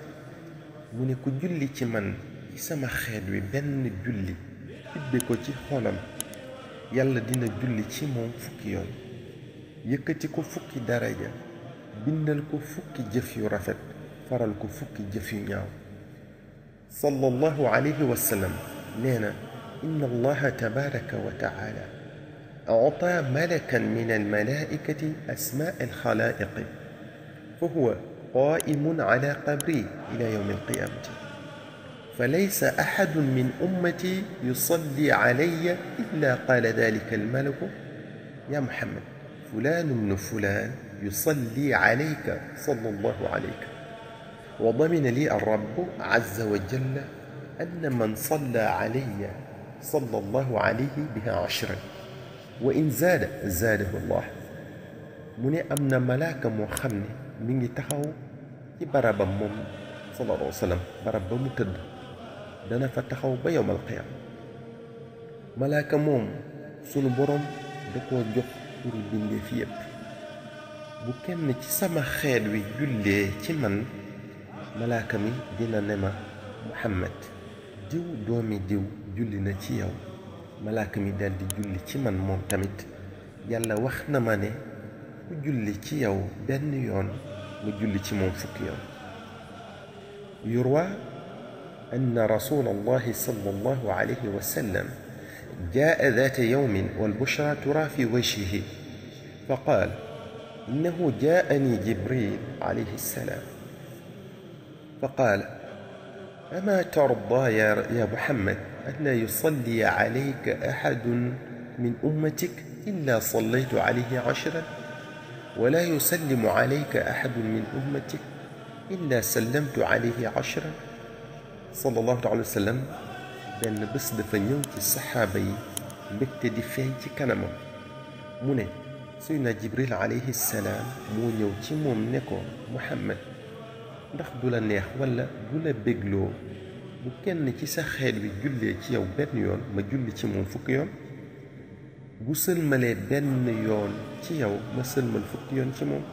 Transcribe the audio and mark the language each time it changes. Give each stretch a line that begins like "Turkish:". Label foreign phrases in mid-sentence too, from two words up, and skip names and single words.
Wolof: mu ne ku julli ci man ci sama xeet wi benn julli tibbe ko ci xolam yàlla dina julli ci moom fukki yoon yëkkati ko fukki daraja bindal ko fukki jëf yu rafet faral ko fukki jëf yu ñaaw
Arabic: صلى الله عليه وسلم
Wolof: nee na
Arabic: إن الله تبارك وتعالى أعطى ملكا من الملائكة أسماء الخلائق فهو قائم على قبري إلى يوم القيامة فليس أحد من أمتي يصلي علي إلا قال ذلك الملك يا محمد فلان بن فلان يصلي عليك صلى الله عليك وضمن لي الرب عز وجل أن من صلى علي صلى الله عليه بها 10 وإن زاد زاده الله
Wolof: mu ne am na malaaka moo xam ne mi ngi taxaw ci barabam moom
Arabic: صلى الله عليه وسلم
Wolof: barab ba mu tëdd dana fa taxaw ba
Arabic: يوم القيامة
Wolof: malaaka moom sunu boroom da koo jox turu bindeef yépp bu kenn ci sama xeet wi jullee ci man malaaka mi dina ne ma Muhammad diw doomi diw julli na ci yow malaaka mi daldi julli ci man moom tamit yàlla wax na ma ne ku julli ci yow benn yoon mu julli ci moom fukki yoon
Arabic: يروى أن رسول الله صلى الله عليه وسلم جاء ذات يوم والبشرى ترى في وجهه، فقال: إنه جاءني جبريل عليه السلام فقال: أما ترضى يا محمد أن لا يصلي عليك أحد من أمتك إلا صليت عليه 10، ولا يسلم عليك أحد من أمتك إلا سلمت عليه 10؟ صلى الله عليه وسلم
Wolof: benn bés dafa ñëw ci saxaaba yi mbégte di feeñ ci kanamam mu ne Seydina Jibril alayhi salaam moo ñëw ci moom ne ko: Muhammad, ndax du la neex wala du la bégloo bu kenn ci sa xeet wi jullee ci yow benn yoon ma julli ci moom fukki yoon, bu sëlmalee benn yoon ci yow ma sëlmal fukki yoon ci moom?